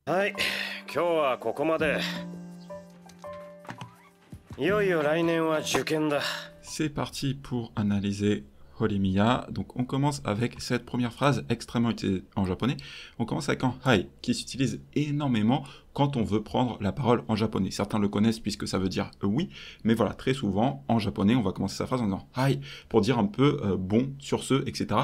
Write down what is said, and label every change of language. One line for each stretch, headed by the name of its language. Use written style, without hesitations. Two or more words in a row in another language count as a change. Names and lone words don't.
Japanese: はい、今日はここまで。いよいよ来年は受験だ。
French: C'est parti pour analyser Horimiya. Donc on commence avec cette première phrase extrêmement utilisée en japonais. On commence avec un hai qui s'utilise énormément quand on veut prendre la parole en japonais. Certains le connaissent puisque ça veut dire oui, mais voilà, très souvent en japonais on va commencer sa phrase en disant hai pour dire un peu bon, sur ce, etc.